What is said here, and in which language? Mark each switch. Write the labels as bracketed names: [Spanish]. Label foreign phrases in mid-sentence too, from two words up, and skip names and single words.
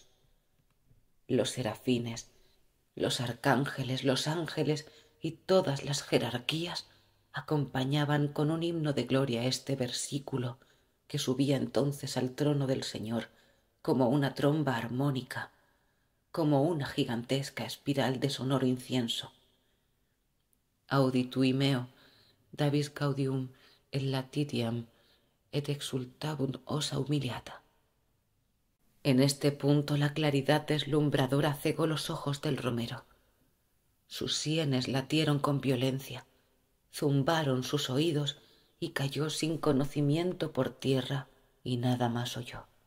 [Spanish] Los serafines, los arcángeles, los ángeles y todas las jerarquías acompañaban con un himno de gloria este versículo que subía entonces al trono del Señor como una tromba armónica, como una gigantesca espiral de sonoro incienso. [Latin] Auditui meo, Davis gaudium et latitiam, et exultabunt osa humiliata. [Spanish] En este punto la claridad deslumbradora cegó los ojos del romero. Sus sienes latieron con violencia, zumbaron sus oídos y cayó sin conocimiento por tierra y nada más oyó.